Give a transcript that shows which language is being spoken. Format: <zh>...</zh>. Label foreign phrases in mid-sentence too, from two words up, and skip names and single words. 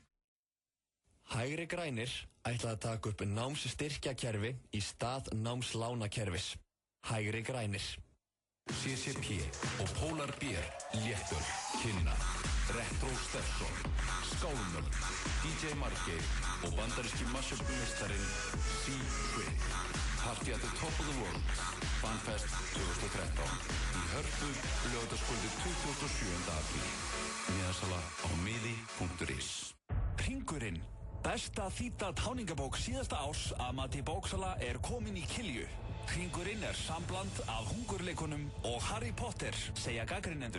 <is>Hægri grænir ætla að taka upp námsstyrkjakerfi í stað námslánakerfis. Hægri grænir. CCP og Polar Beer Léttöl kynna Retro Stefson, Skálmöld, DJ Margeir og bandaríski mashup-meistarinn C-Trick.</is> <en>Party at the top of the world,</en> <is>Fanfest 2013 í Hörpu, laugardagskvöldið 27. apríl. Miðasala á miði.is. Hringurinn, besta þýdda táningabók síðasta árs að mati bóksala komin í Kilju. Hringurinn sambland af Hungurleikunum og Harry Potter, segja gagnrýnendur.</is>